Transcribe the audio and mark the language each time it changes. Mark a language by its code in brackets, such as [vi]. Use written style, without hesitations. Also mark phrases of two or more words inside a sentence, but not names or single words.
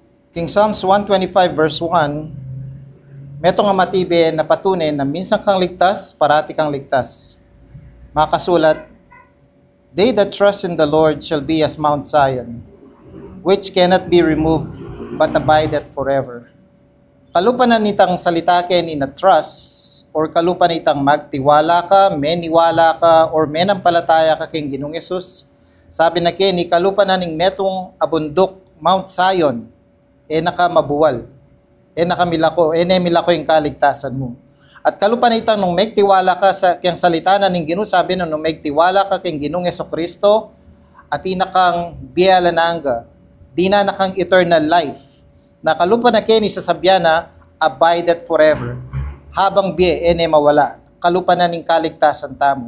[pam] King Psalms 125 verse 1, meto nga matibe na patunay na minsan kang ligtas, parati kang ligtas. Makasulat, [en] they that trust in the Lord shall be as Mount Zion, which cannot be removed, but abideth forever. [pam] Kalupanan nitang salita ken na trust, or kalupan nitang magtiwala ka, meniwala ka, or menampalataya ka king Ginoong Yesus. Sabi na kini, kalupanan ning metong abundok, Mount Zion, nakamabuwal, nakamilako, milako yung kaligtasan mo. At kalupan itang nung megtiwala ka sa kiyang salita na ning Ginoo, sabi nung megtiwala ka king Ginoong Jesucristo, at inakang biyalananga, di na nakang [en] eternal life, [pam] na kalupan na kini sa sabyana, [en] abideth forever, [pam] habang biye, mawala, kalupan na ning kaligtasan tamo.